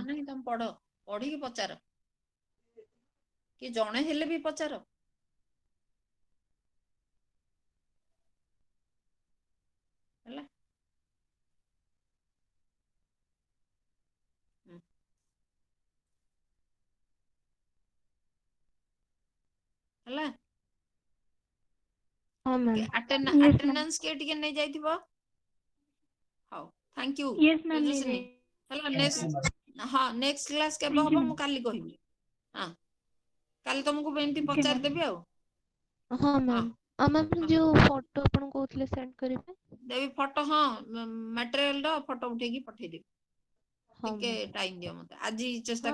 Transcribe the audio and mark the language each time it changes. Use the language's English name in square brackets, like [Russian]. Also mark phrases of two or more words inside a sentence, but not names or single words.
[Odia] କାମ ନାହିଁ ତମେ ପଢ ପଢିକି ପଚାର କି ଜଣେ ହେଲେ ବି ପଚାର ହେଲା ହେଲା ହଁ ମ୍ୟାମ୍ [English] Yes, ma'am. [Odia] ଆଟେଣ୍ଡାନ୍ସ କିଏ ଟିକେ ନେଇ ଯାଇଥିବ ହଉ [English] thank you Yes, ma'am. [Odia] ତେଜସ୍ୱିନୀ Nene. ହେଲା [English] Thank you, madam. [Odia] ହଁ [English] next class [Odia] କେବେ [English] Thank you, [Odia] ହବ [English] ma'am. [Odia] ମୁଁ କାଲି କହିବି ହଁ କାଲି ତମକୁ ଏମିତି [English] Okay, ma'am. [Odia] ପଚାରିଦେବି ଆଉ ହଁ ହଁ ମ୍ୟାମ୍ ଆଉ ମ୍ୟାମ୍ ହଁ ଯୋଉ ଫଟୋ ଆପଣ କହୁଥିଲେ ସେଣ୍ଡ କରିବେ ଦେବି ଫଟୋ ହଁ ମ୍ୟାଟେରିଆଲ ର ଫଟୋ ଉଠେଇକି ପଠେଇଦେବି ହଁ ଟିକେ ମ୍ୟାମ୍ ଟାଇମ ଦିଅ ମତେ ଆଜି ଚେଷ୍ଟା